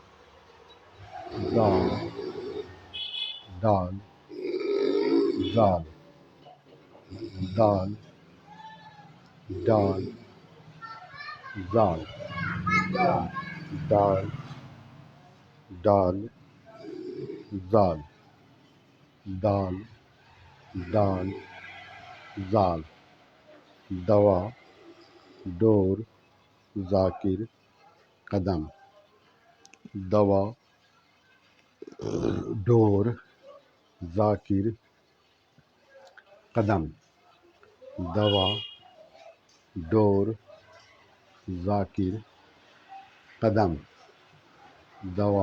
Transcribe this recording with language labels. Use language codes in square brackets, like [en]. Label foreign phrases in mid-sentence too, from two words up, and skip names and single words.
[ur] دال ڈال زال دال ڈال زال دال ڈال زال دال ڈال زال دوا ڈور ذاکر قدم دوا ڈور ذاکر قدم دوا ڈور ذاکر قدم دوا